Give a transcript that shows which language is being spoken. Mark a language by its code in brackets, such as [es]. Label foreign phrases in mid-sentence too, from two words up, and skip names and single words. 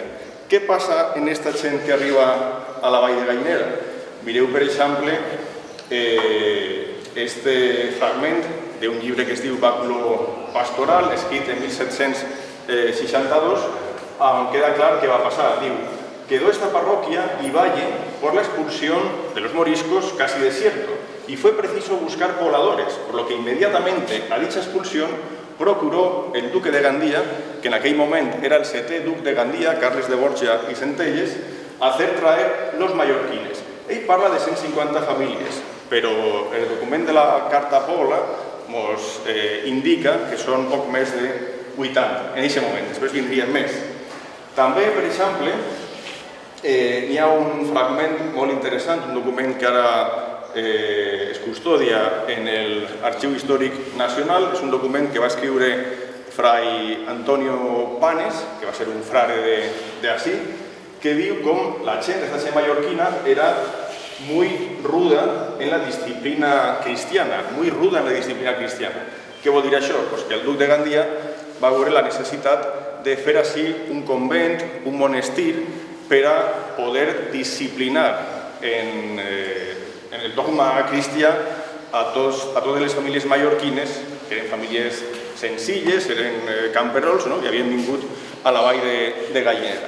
[ca] Què passa en aquesta gent que arriba a la vall de Gallinera? Mireu, per exemple, este fragment d'un llibre que es diu Bàculo Pastoral, escrit en 1762, on queda clar què va passar. Diu, [es] quedó esta parroquia y valle por la expulsión de los moriscos casi desierto, y fue preciso buscar pobladores, por lo que inmediatamente a dicha expulsión procuró el duque de Gandia, [ca] que en aquell moment era el setè duc de Gandia, Carles de Borja i Centelles, [es] hacer traer los mallorquines. [ca] Ell parla de 150 famílies, però el document de la Carta Pola ens indica que són poc més de 80 en aquest moment, després vindrien més. També, per exemple, hi ha un fragment molt interessant, un document que ara es custodia en l'Arxiu Històric Nacional, és un document que va escriure fray Antonio Panes, que va ser un frare d'ací, que diu com la gent d'aquesta mallorquina era [es] muy ruda en la disciplina cristiana, muy ruda en la disciplina cristiana. [ca] Què vol dir això? Pues que el duc de Gandia va veure la necessitat de fer així un convent, un monestir, per a poder disciplinar en el dogma cristià a totes les famílies mallorquines, que eren famílies senzilles, eren camperols, que havien vingut a la vall de Gallinera.